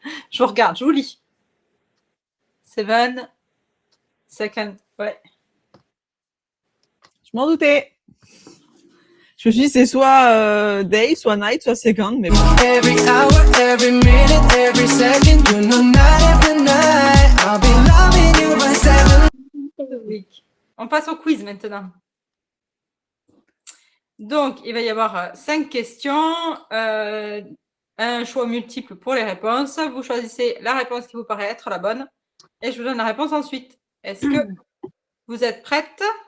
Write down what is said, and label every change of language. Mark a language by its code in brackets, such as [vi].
[fr] Je vous regarde, je vous lis. 7 seconds. Ouais. Je m'en doutais. Je me suis dit, c'est soit day, soit night, soit second, mais bon. [en] Every hour, every minute, every second, you know, night after night, I'll be loving you by 7. Week. [fr] On passe au quiz maintenant. Donc, il va y avoir 5 questions, un choix multiple pour les réponses. Vous choisissez la réponse qui vous paraît être la bonne et je vous donne la réponse ensuite. Est-ce que vous êtes prêtes?